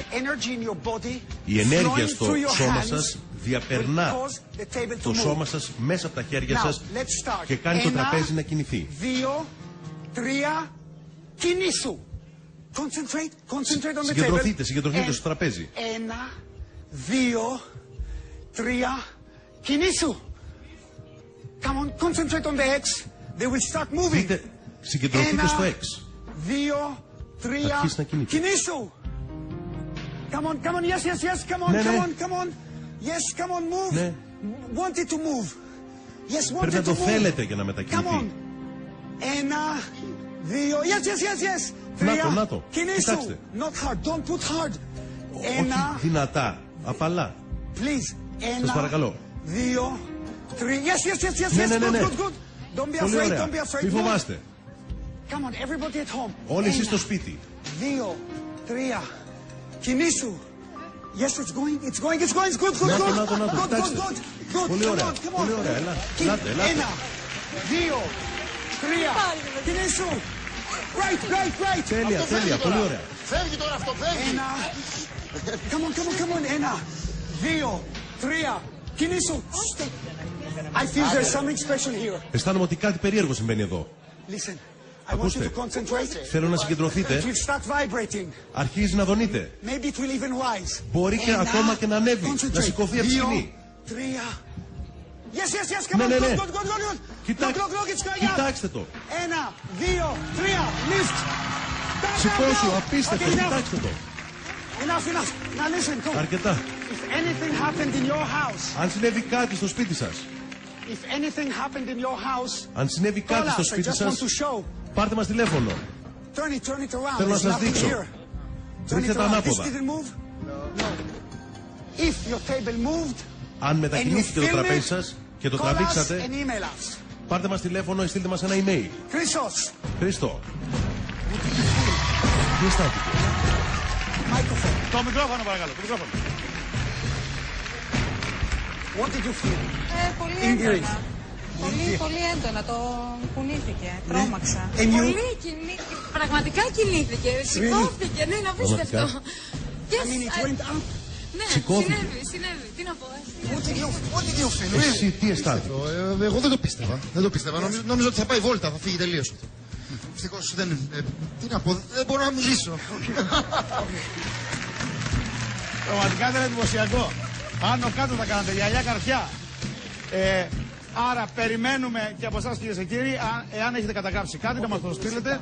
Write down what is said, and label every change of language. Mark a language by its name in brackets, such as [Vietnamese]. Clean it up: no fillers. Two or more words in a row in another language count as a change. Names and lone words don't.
[Greek] Η ενέργεια στο σώμα σας διαπερνά το σώμα σας μέσα από τα χέρια σας και κάνει το τραπέζι να κινηθεί. 2, 3, κινήσου. Συγκεντρωθείτε στο τραπέζι. 1, 2, 3, κινήσου. [English] Come on, concentrate on the X. They will start moving. [Greek] Συγκεντρωθείτε στο X. 2, 3, κινήσου. [English] Come on, yes, come on. Yes, come on, move. [Greek] Ναι. [English] Want it to move. Yes, want [Greek] Πρέπει να [English] it [Greek] το [English] to move. [Greek] θέλετε για να μετακινηθεί. [English] Come on. 1, 2, yes. 3, [Greek] Να το. κινήσου. Κοιτάξτε. [English] Not hard, don't put hard. [Greek] Όχι δυνατά, απαλά. [English] Please. [Greek] Σας παρακαλώ. [English] 2, 3, yes. [Greek] Ναι. [English] Good. Don't be [Greek] Πολύ [English] afraid, [Greek] ωραία. [English] don't be afraid. [Greek] Μη φοβάστε. [English] Come on, everybody at home. [Greek] Όλοι εσείς στο σπίτι. 2, 3, κινήσου. [English] Yes, it's going. Good. [Greek] Να το. Κοιτάξτε. [English] Good. [Greek] Πολύ ωραία. Πολύ ωραία. Ελάτε. 1, 2, 3, κινήσου. [English] Right. [Greek] Τέλεια. Πολύ ωραία. Φεύγει τώρα αυτό, φεύγει. [English] 1, come on. 1, 2, 3, κινήσου. I feel there's something special here. [Greek] Αισθάνομαι ότι κάτι περίεργο συμβαίνει εδώ. [English] Listen, I want you [Greek] Ακούστε. [English] to concentrate. [Greek] Θέλω να [English] It [Greek] συγκεντρωθείτε. [English] will start vibrating. [Greek] Αρχίζει να δονείτε. [English] Maybe it will even rise. [Greek] Μπορεί και ακόμα και να ανέβει. Να σηκωθεί από τη σκηνή. 2, 3. [English] Yes, come on. [Greek] Ναι. [English] Good. [Greek] Κοιτάξτε. [English] Look, it's going up. [Greek] Κοιτάξτε το. [English] 1, 2, 3, lift. [Greek] Σηκώσου, απίστευτο. [English] Okay, [Greek] Κοιτάξτε το. [English] Enough. Now listen, come. [Greek] Αρκετά. [English] If anything happened in your house, [Greek] Αν συνέβη κάτι στο σπίτι σας, [English] if anything happened in your house, [Greek] αν συνέβη [English] call [Greek] κάτι στο [English] us. I [Greek] σπίτι [English] just want [Greek] σας, [English] to show. [Greek] πάρτε μας τηλέφωνο. [English] Turn it around. [Greek] Θέλω να [English] There's [Greek] σας [English] nothing [Greek] δείξω. [English] here. Turn [Greek] Ρίξτε [English] it [Greek] τα [English] around. This [Greek] ανάποδα. [English] didn't move? No. If your table moved, [Greek] Αν [English] and you [Greek] μετακινήθηκε το [English] filmed [Greek] τραπέζι [English] it, [Greek] σας και το [English] call us [Greek] τραβήξατε, [English] and email us. [Greek] πάρτε μας τηλέφωνο ή στείλτε μας ένα email. [English] Christos, [Greek] Χρήστο. Τι αισθάνθηκε? [English] microphone. [Greek] Το μικρόφωνο παρακαλώ. [English] What did you feel? [Greek] Πολύ [English] Ingrid. [Greek] έντονα. Πολύ έντονα. Το κουνήθηκε. Τρόμαξα. [English] And you? [Greek] Πολύ κινήθηκε. Πραγματικά κινήθηκε. Σηκώθηκε. Ναι, είναι απίστευτο. [English] I mean, it went up. [Greek] Ναι, Σηκώθηκε. συνέβη. Τι να πω. What did you feel? Really? Εσύ τι αισθάνθηκε? Εγώ δεν το πίστευα. Νόμιζα ότι θα πάει βόλτα, θα φύγει τελείως. Ευτυχώς δεν... Τι να πω, δεν μπορώ να μιλήσω. Πραγματικά ήταν εντυπωσιακό. Άνω κάτω θα κάνετε, γυαλιά καρφιά. Άρα περιμένουμε και από εσάς κυρίες και κύριοι, εάν έχετε καταγράψει κάτι να μας το στείλετε.